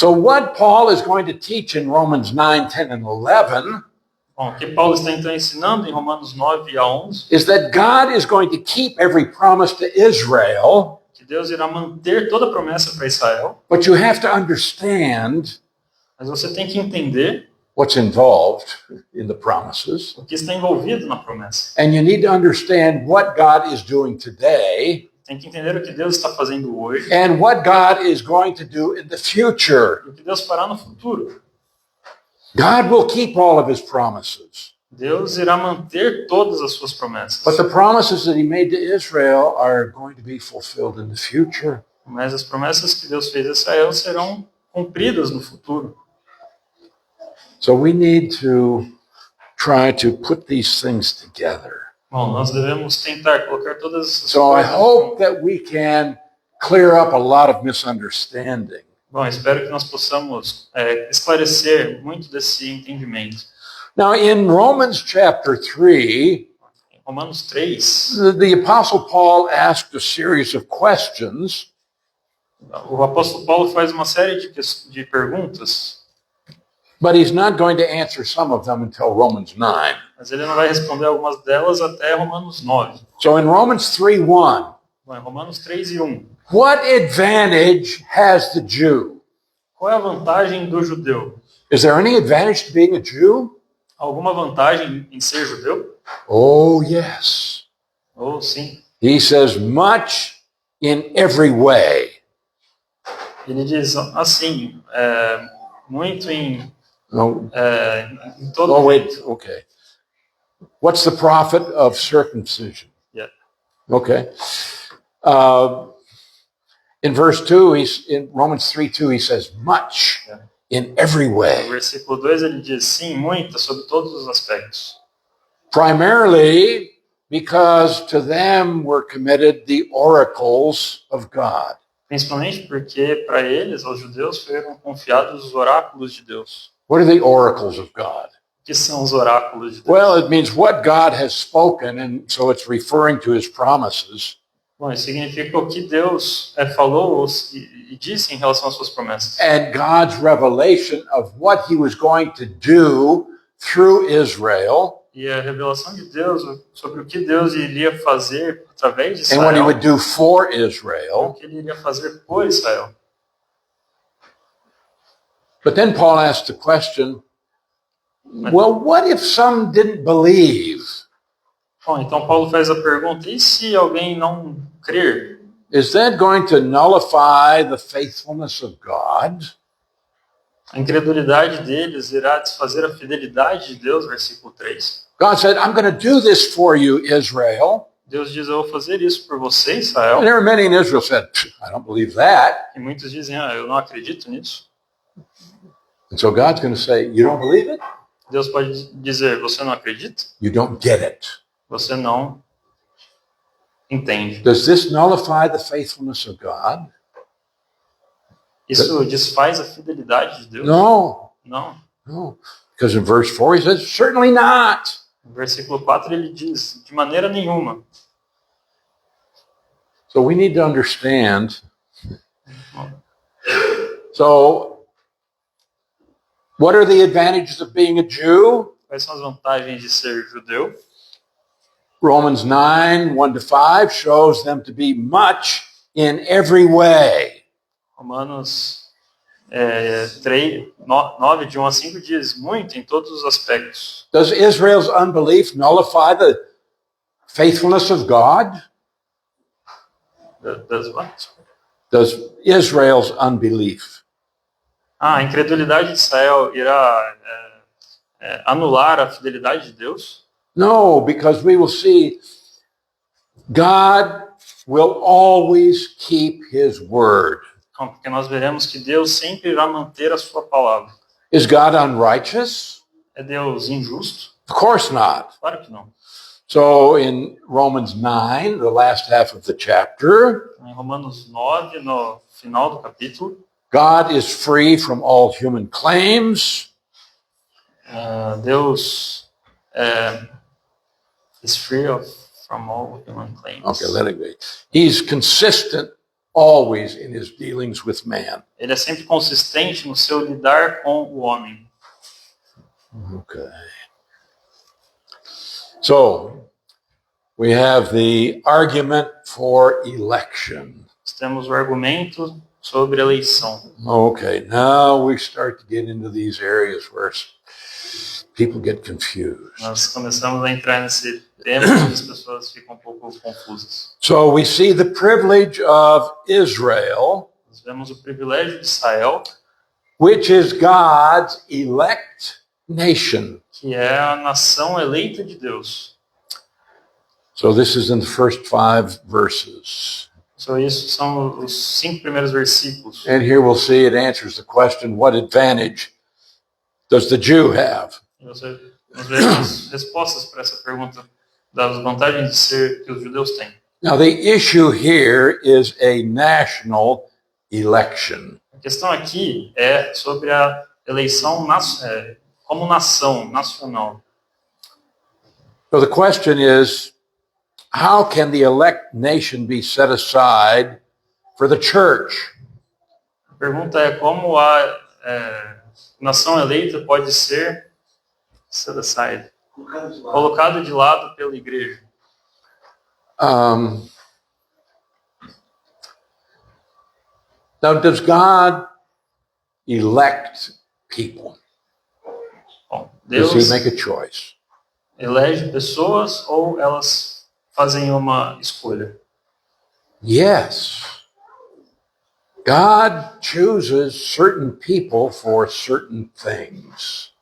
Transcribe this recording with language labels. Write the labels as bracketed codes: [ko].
[en] So what Paul is going to teach in Romans 9, 10, and 11 [pt] Bom, o que Paulo está então ensinando em Romanos 9 a 11, [en] is that God is going to keep every promise to Israel, [pt] que Deus irá manter toda a promessa para Israel, [en] but you have to understand [pt] mas você tem que entender [en] what's involved in the promises. [pt] o que está envolvido na promessa. [en] And you need to understand what God is doing today [pt] Tem que entender o que Deus está fazendo hoje [en] and what God is going to do in the future. [pt] e o que Deus fará no futuro. [en] God will keep all of his promises. [pt] Deus irá manter todas as suas promessas. [en] But the promises that he made to Israel are going to be fulfilled in the future. [pt] Mas as promessas que Deus fez a Israel serão cumpridas no futuro. [en] So we need to try to put these things together. [pt] Bom, nós devemos tentar colocar todas essas [en] So I [pt] coisas. [en] hope that we can clear up a lot of misunderstanding. [pt] Bom, espero que nós possamos esclarecer muito desse entendimento. [en] Now, in Romans chapter 3, [pt] Em Romanos 3, [en] the Apostle Paul asked a series of questions, [pt] o apóstolo Paulo faz uma série de perguntas, [en] but he's not going to answer some of them until Romans 9. [pt] mas ele não vai responder algumas delas até Romanos 9. [en] So in Romans 3:1, [pt] Bom, em Romanos 3 e 1, [en] what advantage has the Jew? [pt] qual é a vantagem do judeu? [en] Is there any advantage to being a Jew? [pt] Alguma vantagem em ser judeu? [en] Oh, yes. [pt] Ou sim. [en] He says, much in every way. [pt] Ele diz assim, muito em [en] No, [pt] todo [en] oh, wait, [pt] jeito. [en] okay. What's the profit of circumcision? Yeah. Okay. In verse 2, in Romans 3:2, he says, much Yeah. in every No way. [pt] versículo 2 ele diz sim, muita, sobre todos os aspectos. [en] Primarily because to them were committed the oracles of God. [pt] Principalmente porque para eles, aos judeus, foram confiados os oráculos de Deus. [en] What are the oracles of God? [pt] O que são os oráculos de Deus? [en] Well, it means what God has spoken, and so it's referring to his promises. [pt] Bom, isso significa o que Deus falou e disse em relação às suas promessas. [en] And God's revelation of what he was going to do through Israel [pt] E a revelação de Deus sobre o que Deus iria fazer através de [en] and what he [pt] Israel, [en] would do for [pt] o [en] Israel. [pt] que ele iria fazer por Israel. [en] But then Paul asked the question, well, what if some didn't believe? [pt] Bom, então Paulo faz a pergunta, e se alguém não crer? [en] Is that going to nullify the faithfulness of God? [pt] A incredulidade deles irá desfazer a fidelidade de Deus, versículo 3. [en] God said, I'm going to do this for you, Israel. [pt] Deus diz, eu vou fazer isso por você, Israel. [en] And there were many in Israel said, I don't believe that. [pt] E muitos dizem, eu não acredito nisso. [en] And so God's going to say, you don't believe it? [pt] Deus pode dizer, você não acredita? [en] You don't get it. [pt] Você não entende. [en] Does this nullify the faithfulness of God? [pt] Isso desfaz a fidelidade de Deus? [en] No, [pt] Não. [en] no. Because in verse 4 he says, certainly not. [pt] No versículo 4 ele diz, de maneira nenhuma. [en] So we need to understand. So, what are the advantages of being a Jew? [pt] Quais são as vantagens de ser judeu? [en] Romans 9, 1-5 shows them to be much in every way. [pt] Romanos 9, de 1 a 5 diz muito em todos os aspectos. [en] Does Israel's unbelief nullify the faithfulness of God? Das what? Does Israel's unbelief? [pt] A incredulidade de Israel irá anular a fidelidade de Deus? [en] No, because we will see God will always keep his word. [pt] Não, porque nós veremos que Deus sempre irá manter a sua palavra. [en] Is God unrighteous? [pt] É Deus injusto? [en] Of course not. [pt] Claro que não. [en] So in Romans 9, the last half of the chapter, [pt] Em Romanos 9, no final do capítulo, [en] God is free from all human claims. Deus is free from all human claims. Okay, let it be. He's consistent always in his dealings with man. [pt] Ele é sempre consistente no seu lidar com o homem. [en] Okay. So, we have the argument for election. [pt] Nós temos o argumento sobre eleição. [en] Okay, now we start to get into these areas where people get confused. [pt] Nós começamos a entrar nesse tema e as pessoas ficam um pouco confusas. [en] So we see the privilege of Israel, [pt] Nós vemos o privilégio de Israel, [en] which is God's elect nation. [pt] que é a nação eleita de Deus. [en] So this is in the first 5 verses. [pt] So isso são os 5 primeiros versículos. [en] And here we'll see it answers the question, what advantage does the Jew have? [pt] E nós vemos respostas para essa pergunta das vantagens de ser que os judeus têm. [en] Now the issue here is a national election. [pt] A questão aqui é sobre a eleição como nação, nacional. [en] So the question is, how can the elect nation be set aside for the church? [pt] A pergunta é como a nação eleita pode ser [en] set aside, [pt] colocado de lado pela igreja. [en] Now, does God elect people? [pt] Bom, [en] Does [pt] Deus [en] he make a choice? [pt] elege pessoas ou elas fazem uma escolha? [en] Yes. God chooses certain people for certain things.